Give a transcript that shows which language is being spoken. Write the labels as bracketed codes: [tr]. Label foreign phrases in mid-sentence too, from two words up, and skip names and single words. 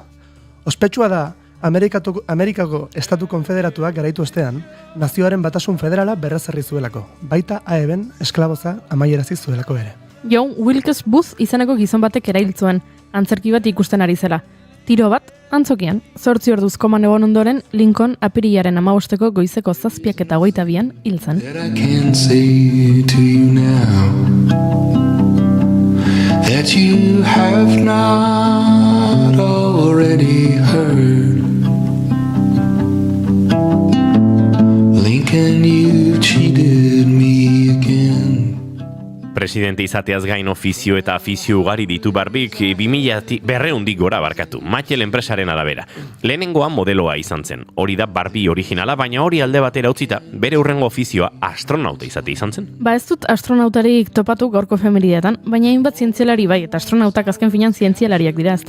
[eu] Ospetsua da Amerikako Estatu Konfederatuak garaitu ostean, nazioaren batasun federala berrezarri zuelako, baita AEB-en esklaboza amaierazi zuelako ere. John Wilkes Booth izeneko gizon batek erailtzuen, antzerki bat ikusten ari zela. Tiro bat, antzokian, 8 orduz koman egon ondoren, Lincoln apirilaren 15ko goizeko 7:22 hil zen. [en] I can say to you now that you have not already heard. Lincoln, you cheated me again. [eu] Presidente izateaz gain ofizio eta afizio ugari ditu Barbik 200 gora barkatu, Mattel enpresaren arabera. Lehenengoa modeloa izan zen, hori da Barbie originala, baina hori alde batera utzita, bere hurrengo ofizioa astronauta izate izan zen. Ez dut astronautarik topatu gaurko efemeridetan, baina hainbat zientzialari bai, eta astronautak azken finan zientzialariak dira, ezta?